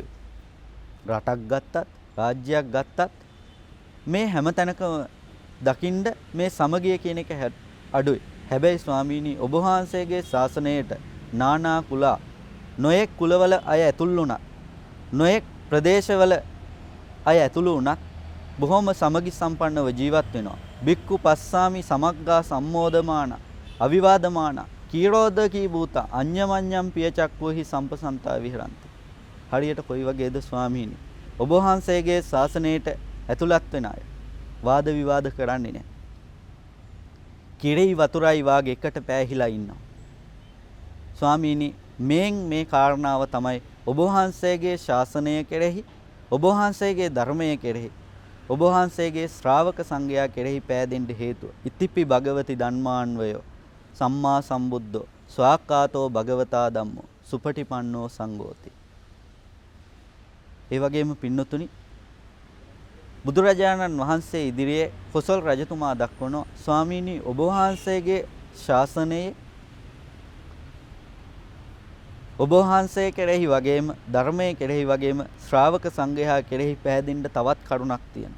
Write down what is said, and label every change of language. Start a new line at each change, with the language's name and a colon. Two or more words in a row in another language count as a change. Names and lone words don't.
Sinhala: රටක් ගත්තත් රාජ්‍යයක් ගත්තත් මේ හැම තැනකම දකින්න මේ සමගිය කියන එක අඩුයි. හැබැයි ස්වාමීනි ඔබ වහන්සේගේ ශාසනයට නානා කුලා නොයෙක් කුලවල අය ඇතුල් වුණා. නොයෙක් ප්‍රදේශවල අය ඇතුළු වුණත් බොහොම සමගි සම්පන්නව ජීවත් වෙනවා.
Pali: බික්කු පස්සාමි සමග්ගා සම්මෝදමාන අවිවාදමාන කීරෝධකී භූත අඤ්ඤමඤ්ඤම් පියචක්කෝහි සම්පසන්තා විහරಂತಿ.
Sinhala: හරියට කොයි වගේද ස්වාමීනි ඔබ වහන්සේගේ ශාසනයට ඇතුළත් වෙන අය වාද විවාද කරන්නේ නැහැ. කිරෙයි වතුරයි වාගේ එකට පෑහිලා ඉන්නවා. ස්වාමීනි මේ කාරණාව තමයි ඔබ වහන්සේගේ ශාසනය කෙරෙහි, ඔබ වහන්සේගේ ධර්මය කෙරෙහි, ඔබ වහන්සේගේ ශ්‍රාවක සංඝයා කෙරෙහි පෑදෙන්න හේතුව.
Pali: ඉතිපි භගවති ධම්මාන්වයෝ සම්මා සම්බුද්ධෝ ස්වාක්කාතෝ භගවතා ධම්මෝ සුපටිපන්නෝ සංඝෝති.
Sinhala: ඒ වගේම පින්නතුනි බුදුරජාණන් වහන්සේ ඉදිරියේ කොසල් රජතුමා දක්වනවා ස්වාමීනි ඔබ වහන්සේගේ ශාසනයේ ඔබ වහන්සේ කෙරෙහි වගේම ධර්මයේ කෙරෙහි වගේම ශ්‍රාවක සංඝයා කෙරෙහි පැහැදින්න තවත් කරුණක් තියෙනවා.